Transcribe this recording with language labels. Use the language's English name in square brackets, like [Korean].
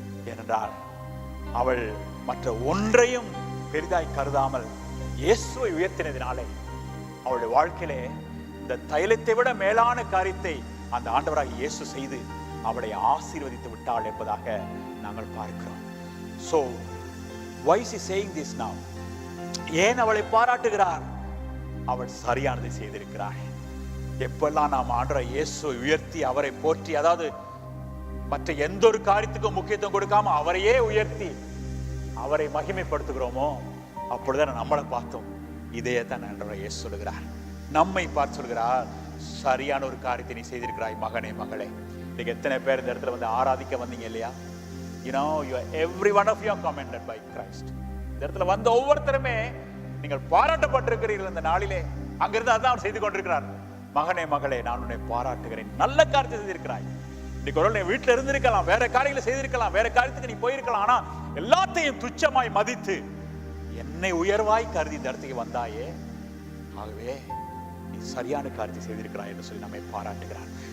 [Tamil] ஏனென்றால் அவள் மற்ற ஒன்றையும் பெரிதாய் கருதாமல் இயேசுவை உயர்த்தினதினாலே அவளுடைய வாழ்க்கையிலே இந்த தைலத்தை விட மேலான காரியத்தை அந்த ஆண்டவராக இயேசு செய்து அவளை ஆசீர்வதித்து விட்டாள் என்பதாக நாங்கள் பார்க்கிறோம். [English] So why is he saying this now? [Tamil] ஏன் அவளை பாராட்டுகிறார்? அவள் சரியானதை செய்திருக்கிறாள். எப்பெல்லாம் நாம் ஆண்டவராக இயேசுவை உயர்த்தி அவரை போற்றி, அதாவது மற்ற எந்த ஒரு காரியத்துக்கும் முக்கியத்துவம் கொடுக்காம அவரையே உயர்த்தி அவரை மகிமைப்படுத்துகிறோமோ அப்பொழுதுதான் நம்மளை பார்த்தோம். இதையே தான் ஆண்டவராக இயேசு சொல்லுகிறார். நம்மை பார்த்து சொல்கிறார், சரியான ஒரு காரியத்தை நீ செய்திருக்கிறாய் மகனே, மகளே. இன்னைக்கு எத்தனை பேர் இந்த இடத்துல வந்து ஆராதிக்க வந்தீங்க இல்லையா? [English] You know, every one of you are commended by Christ. [Tamil] இந்த இடத்துல வந்த ஒவ்வொருத்தருமே நீங்கள் பாராட்டப்பட்டிருக்கிறீர்கள். இந்த நாளிலே அங்கிருந்து அதான் அவர் செய்து கொண்டிருக்கிறார். மகனே, மகளே, நான் உன்னை பாராட்டுகிறேன், நல்ல காரியத்தை செய்திருக்கிறாய். இன்னைக்கு ஒரு வீட்டில் இருந்திருக்கலாம், வேற காரியங்களை செய்திருக்கலாம், வேற காரியத்துக்கு நீ போயிருக்கலாம், ஆனா எல்லாத்தையும் துச்சமாய் மதித்து என்னை உயர்வாய் கருதி இந்த இடத்துக்கு வந்தாயே, ஆகவே நீ சரியான காரியத்தை செய்திருக்கிறாய் என்று சொல்லி நம்மை பாராட்டுகிறார்.